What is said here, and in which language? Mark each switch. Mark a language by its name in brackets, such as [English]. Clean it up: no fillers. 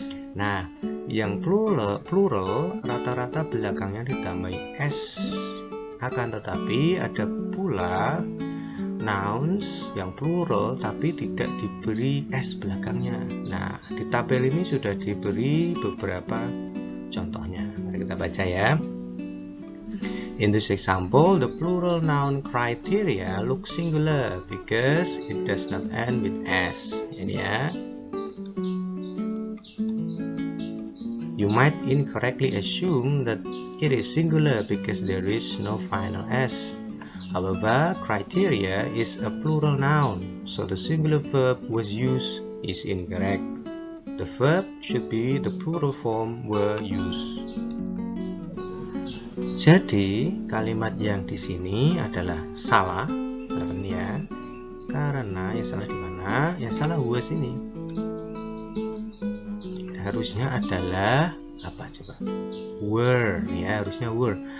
[Indonesian] Nah, yang plural rata-rata belakangnya ditambahi s. Akan tetapi ada pula nouns yang plural tapi tidak diberi s belakangnya. Nah, di tabel ini sudah diberi beberapa contohnya. Mari kita baca ya. [English] In this example, the plural noun criteria looks singular because it does not end with s. [Indonesian] Ini ya. [English] You might incorrectly assume that it is singular because there is no final s. However, criteria is a plural noun, so the singular verb was used is incorrect. The verb should be the plural form were used. [Indonesian] Jadi, kalimat yang di sini adalah salah, ya. Karena yang salah di mana? Yang salah was ini. Harusnya adalah apa coba? Were, ya, harusnya were.